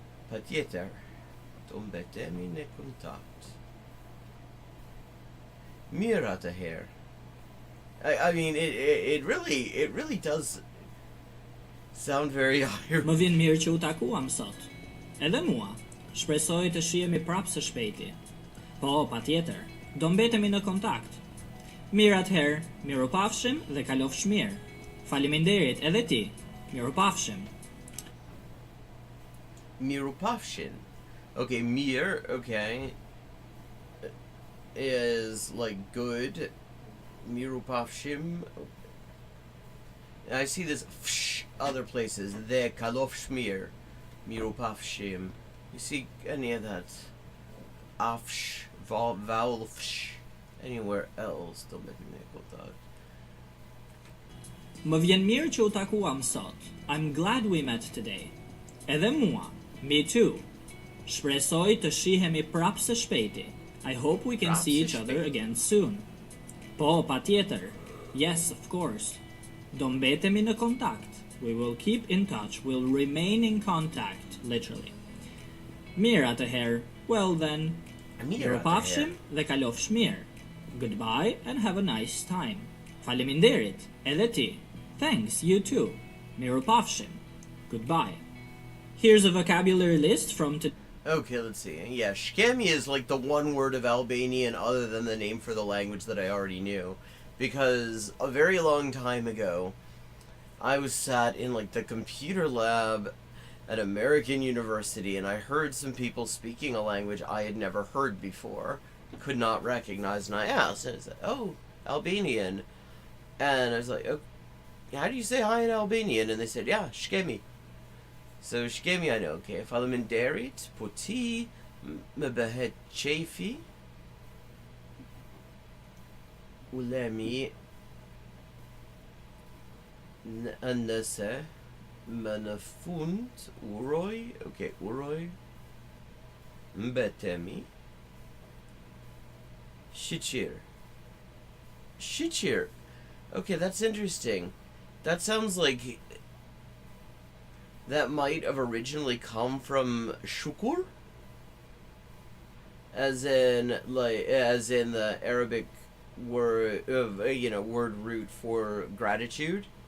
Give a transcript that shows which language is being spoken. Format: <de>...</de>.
<sq>Patjetër, të mbetemi në kontakt. Mirë atëherë.</sq> <en>I mean, it really does sound very Irish.</en> <sq>Më vjen mirë që u takuam sot. Edhe mua. Shpresoj të shihemi prapë së shpejti. Po, patjetër. Do mbetemi në kontakt. Mirë atëherë, mirupafshim dhe kalofsh mirë. Faleminderit edhe ti. Mirupafshim. Mirupafshin.</sq> <en>Okay, mir, okay, is like good. Mirupafshim. I see this fsh other places. The kalofshmir. Mirupafshim. You see any of that? Afsh, vowel fsh. Anywhere else, don't make me make that.</en> <sq>Më vjen mirë që u takuam sot.</sq> <en>I'm glad we met today.</en> <sq>Edhe mua.</sq> <en>Me too.</en> <sq>Shpresoj të shihemi prapë së shpejti.</sq> <en>I hope we can see each other again soon.</en> <sq>Po, patjetër.</sq> <en>Yes, of course.</en> <sq>Do mbetemi në kontakt.</sq> <en>We will keep in touch. We'll remain in contact, literally.</en> <sq>Mirë atëherë.</sq> <en>Well then.</en> <sq>Mirupafshim dhe kalofsh mirë.</sq> <en>Goodbye and have a nice time.</en> <sq>Faleminderit. Edhe ti.</sq> <en>Thanks, you too.</en> <sq>Mirupafshim.</sq> <en>Goodbye. Here's a vocabulary list from today. Okay, let's see. Yeah, Shqip is like the one word of Albanian other than the name for the language that I already knew. Because a very long time ago, I was sat in like the computer lab at American University and I heard some people speaking a language I had never heard before, could not recognize, and I asked, and I said, oh, Albanian. And I was like, oh, how do you say hi in Albanian? And they said, yeah, Shqip. So Shqip I know, okay.</en> <sq>Faleminderit, po ti më bëhet qefi. Ulemi nëse më në fund uroj, okay, uroj mbetemi shiqir. Shiqir.</sq> <en>Okay, that's interesting. That sounds like that might have originally come from shukur, as in the Arabic word word root for gratitude.</en>